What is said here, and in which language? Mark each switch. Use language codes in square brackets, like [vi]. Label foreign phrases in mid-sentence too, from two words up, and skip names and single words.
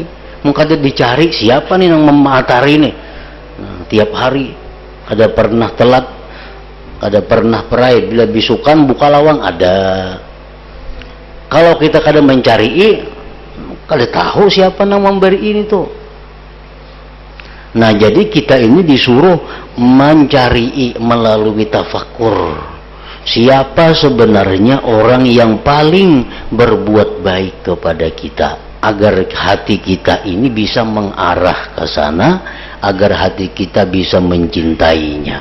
[id] Mungkin kada dicari siapa nih nang matahari ini. Nah, tiap hari kada pernah telat, kada pernah perai. [bjn] Bila bisukan buka lawang ada. Kalau kita kada mencari, kada tahu siapa nang memberi ini tuh. Nah, [id] jadi kita ini disuruh mencari melalui tafakur siapa sebenarnya orang yang paling berbuat baik kepada kita, agar hati kita ini bisa mengarah ke sana, agar hati kita bisa mencintainya.